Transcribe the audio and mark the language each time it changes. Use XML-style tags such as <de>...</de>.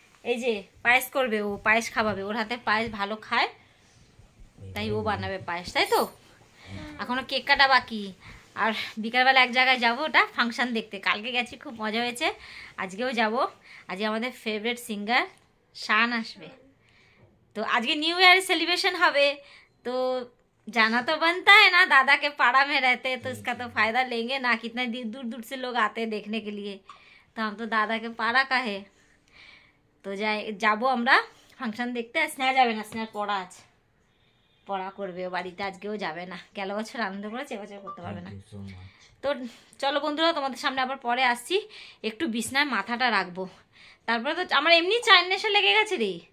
<bn>এই যে পায়েস করবে, ও পায়েস খাওয়াবে, ওর হাতে পায়েস ভালো খায়, তাই ও বানাবে পায়েস, তাই তো? এখনো কেক কাটা বাকি। আর বিকালবেলা এক জায়গায় যাবো, ওটা ফাংশন দেখতে। কালকে গেছি, খুব মজা হয়েছে, আজকেও যাব। আজকে আমাদের ফেভারিট সিঙ্গার শান আসবে, তো আজকে নিউ ईयर सेलिब्रेशन হবে।</bn> <hi>तो जाना तो बनता है ना दादा के पाड़ा में रहते हैं, तो इसका तो फायदा लेंगे ना। कितने दूर दूर से लोग आते हैं देखने के लिए, तो हम तो दादा के पाड़ा का है।</hi> <bn>तो যাবো আমরা ফাংশন দেখতে। স্নেহা যাবে না, স্নেহার পড়া আছে, পড়া করবে ও বাড়িতে, আজকেও যাবে না। গেল বছর আনন্দ করেছে, এবছর করতে পারবে না। তো চলো বন্ধুরা, তোমাদের সামনে আবার পরে আসছি। একটু বিছনায় মাথাটা রাখবো, তারপরে তো আমার এমনি চায়ের নেশা লেগে গেছে রে।</bn>